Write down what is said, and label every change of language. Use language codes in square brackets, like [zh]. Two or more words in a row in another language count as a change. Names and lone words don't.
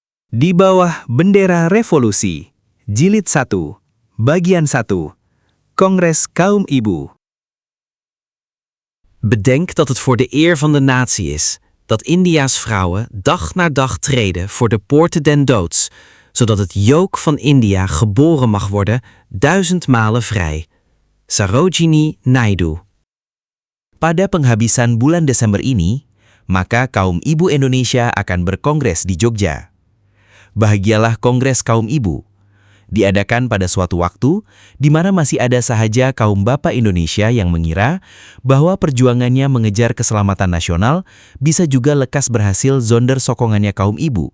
[id] Di bawah bendera revolusi, Jilid 1, Bagian 1, Kongres Kaum Ibu. [nl] Bedenk dat het voor de eer van de natie is dat India's vrouwen dag na dag treden voor de poorten den doods, zodat het juk van India geboren mag worden 1000 malen vrij. Sarojini Naidu. [id] Pada penghabisan bulan Desember ini, maka kaum ibu Indonesia akan berkongres di Jogja. Bahagialah Kongres Kaum Ibu. Diadakan pada suatu waktu di mana masih ada sahaja kaum bapak Indonesia yang mengira bahwa perjuangannya mengejar keselamatan nasional bisa juga lekas berhasil zonder sokongannya kaum ibu.